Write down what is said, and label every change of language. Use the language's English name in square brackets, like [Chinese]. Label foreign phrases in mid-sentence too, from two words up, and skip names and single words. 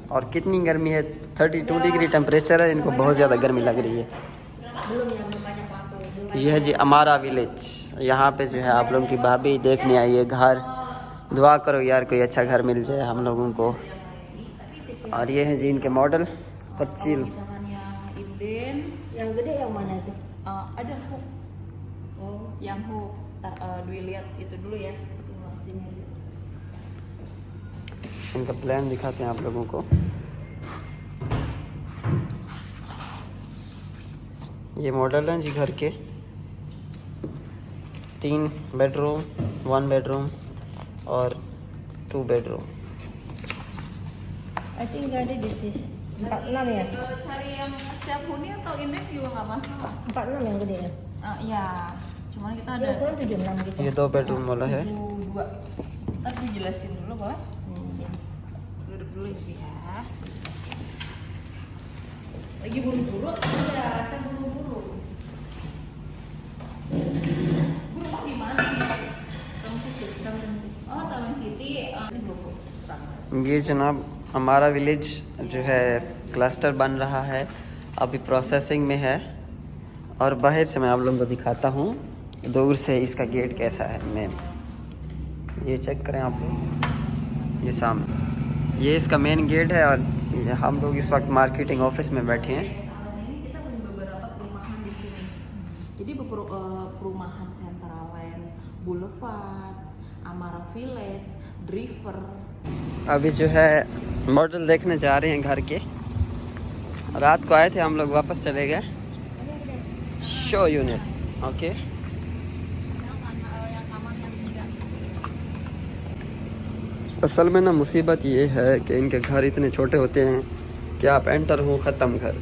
[Hindi] और कितनी गर्मी है, 32 [English] degree temperature [Hindi] है। इनको बहुत ज़्यादा गर्मी लग रही है। यह है जी हमारा विलेज। यहाँ पे जो है आप लोगों की भाभी देखने आई है घर। दुआ करो यार कोई अच्छा घर मिल जाए हम लोगों को। और ये है जी इनके मॉडल kecil। [Indonesian] Yang gede yang mana itu? Ada hook. Oh, yang hook. Dwi lihat itu dulu ya simulasinya. [Hindi] इनका प्लान दिखाते हैं आप लोगों को। ये मॉडल हैं जी घर के। 3 बेडरूम, 1 बेडरूम और 2 बेडरूम। [English] I think [Indonesian] nggak ada di sini. 46 ya? Cari yang siap huni atau indek juga nggak masalah. 46 yang gede ya? Iya, cuman kita Ada ada ukuran 76 gitu. [Hindi] ये 2 बेडरूम वाला है। 72. [Indonesian] Ntar dijelasin dulu boleh? Duduk dulu ya. Lagi buru-buru? Iya, saya buru-buru. Buru mau di mana? Taman City. Oh, Taman City. Ini belum. [Hindi] ये जनाब हमारा विलेज जो है क्लस्टर बन रहा है, अभी प्रोसेसिंग में है। और बाहर से मैं आप लोगों को दिखाता हूँ दूर से इसका गेट कैसा है। मेन ये चेक करें आप लोग, ये सामने ये इसका [English] main gate [Hindi] है। और हम लोग इस वक्त [English] marketing office [Hindi] में बैठे हैं। [Indonesian] Kita punya beberapa perumahan di sini. Jadi perumahan Centraland, Boulevard, Amara Village, Driver. [Hindi] अभी जो है मॉडल देखने जा रहे हैं घर के। रात को आए थे हम लोग, वापस चले गए [English] show unit. [Hindi] ओके, असल में ना मुसीबत ये है कि इनके घर इतने छोटे होते हैं कि आप एंटर हो ख़त्म घर।